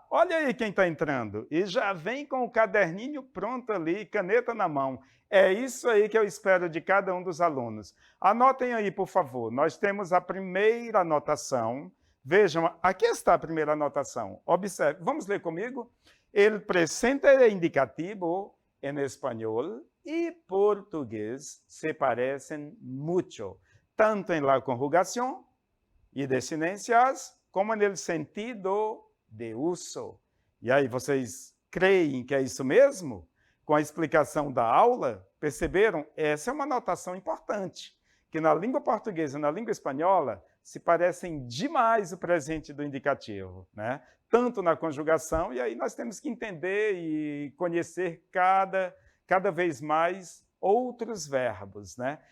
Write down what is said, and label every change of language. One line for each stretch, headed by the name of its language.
Portuguese: Olha aí quem está entrando. E já vem com o caderninho pronto ali, caneta na mão. É isso aí que eu espero de cada um dos alunos. Anotem aí, por favor. Nós temos a primeira anotação. Vejam, aqui está a primeira anotação. Observe, vamos ler comigo?
Spanish: El presente indicativo en español y portugués se parecen mucho, tanto en la conjugación y desinências, como en el sentido de uso.
Portuguese: E aí, vocês creem que é isso mesmo? Com a explicação da aula, perceberam? Essa é uma anotação importante, que na língua portuguesa e na língua espanhola se parecem demais o presente do indicativo, né? Tanto na conjugação, e aí nós temos que entender e conhecer cada vez mais outros verbos, né?